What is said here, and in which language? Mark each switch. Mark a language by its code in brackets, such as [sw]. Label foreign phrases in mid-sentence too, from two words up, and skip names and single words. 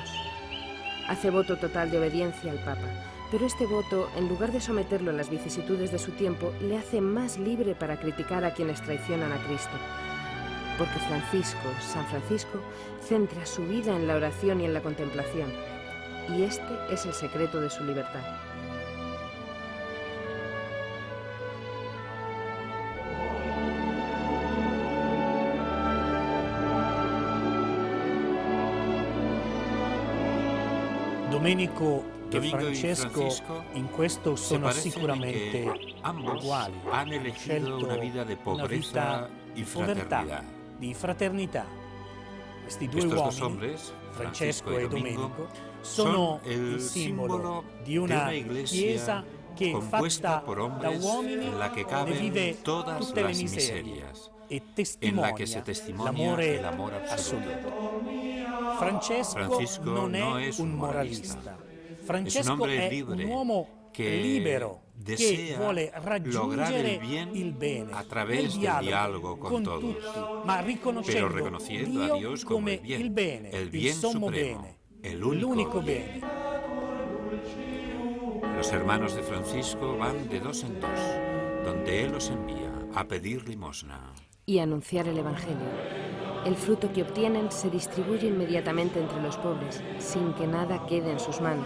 [es] Hace voto total de obediencia al Papa, pero este voto, en lugar de someterlo a las vicisitudes de su tiempo, le hace más libre para criticar a quienes traicionan a Cristo. Porque San Francisco, centra su vida en la oración y en la contemplación. Y este es el secreto de su libertad. [it] Domenico e Francesco in questo sono sicuramente uguali. [es] Han elegido una vida de pobreza y fraternidad. [it] Di fraternità. Questi due uomini, Francesco e Domenico, sono il simbolo di una chiesa che fatta da uomini ne vive tutte le miserie e testimonia l'amore assoluto. Francesco non è un moralista. Francesco è un uomo libero che vuole raggiungere il bene [es] a través del diálogo con todos, [it] ma riconoscendo [es] a Dios [it] come il bene, il sommo bene, [es] el [it] único bene. [es] Los hermanos de Francisco van de dos en dos, donde él los envía a pedir limosna y anunciar el Evangelio. El fruto que obtienen se distribuye inmediatamente entre los pobres, sin que nada quede en sus manos.